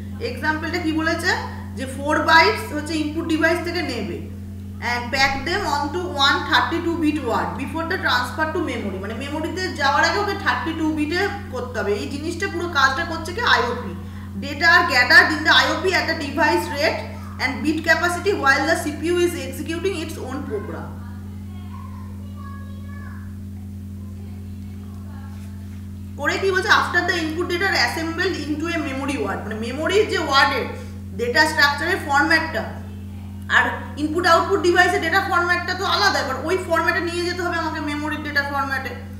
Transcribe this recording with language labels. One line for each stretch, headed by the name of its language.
Bangla: এক্সাম্পলটা কি বলেছে যে 4 বাইটস হচ্ছে ইনপুট ডিভাইস থেকে নেবে
English: and pack them onto one 32 bit word before the transfer to memory,
Bangla: মানে মেমোরিতে যাওয়ার আগে ওকে 32 বিটে করতে হবে। এই জিনিসটা পুরো কাজটা করছে কি IOP.
English: Data are gathered in the IOP at the device rate and bit capacity while the CPU is executing its own program.
Bangla: করে কি বলছে
English: after the input data are assembled into a memory word,
Bangla: মানে মেমোরির যে ওয়ার্ডের data স্ট্রাকচারের ফরম্যাটটা আর input output ডিভাইসের data ফরম্যাটটা তো আলাদা, এবার ওই ফরম্যাটে নিয়ে যেতে হবে আমাকে মেমোরির ডেটা ফরম্যাটে।